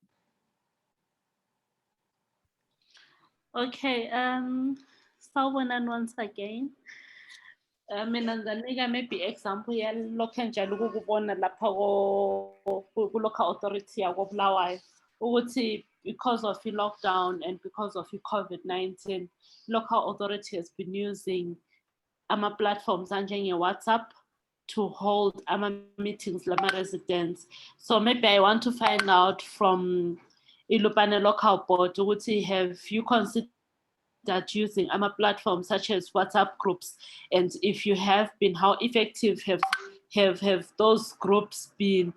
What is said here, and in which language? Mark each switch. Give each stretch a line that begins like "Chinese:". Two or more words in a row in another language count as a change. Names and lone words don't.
English: Okay, sawubona once again.
North Ndebele: Mina ngizanika
English: maybe example
North Ndebele: yalokho njalo ukubona lapha
English: ku-local authority
North Ndebele: yakoBulawayo ukuthi
English: because of the lockdown and because of the COVID-19, local authority has been using ama-platforms njenge-WhatsApp to hold meetings lama residents. So maybe I want to find out from Ilupane local board, have you considered using platforms such as WhatsApp groups? And if you have been, how effective have those groups been?